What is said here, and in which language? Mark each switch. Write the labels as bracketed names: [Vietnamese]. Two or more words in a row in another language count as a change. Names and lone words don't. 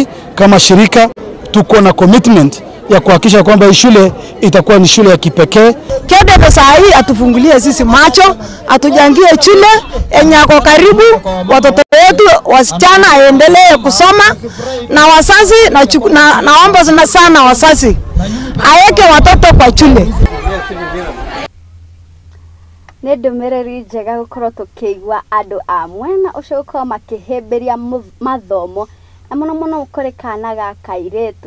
[Swahili] Kama shirika tuko na commitment ya kuhakikisha kwamba hii shule itakuwa ni shule ya kipekee. KDF saa hii atufungulie sisi macho, atujangie shule yenye yako karibu, watoto wetu wasichana aendelee kusoma, na wazazi naomba sana wazazi aweke watoto kwa shule. [Kikuyu] Nĩ ndũmĩrĩri njega gũkorwo tũkĩigua andũ amwe na ũcio gũkorwo makĩhĩmbĩria mathomo na mũno kũrĩ kana ga kairĩtu.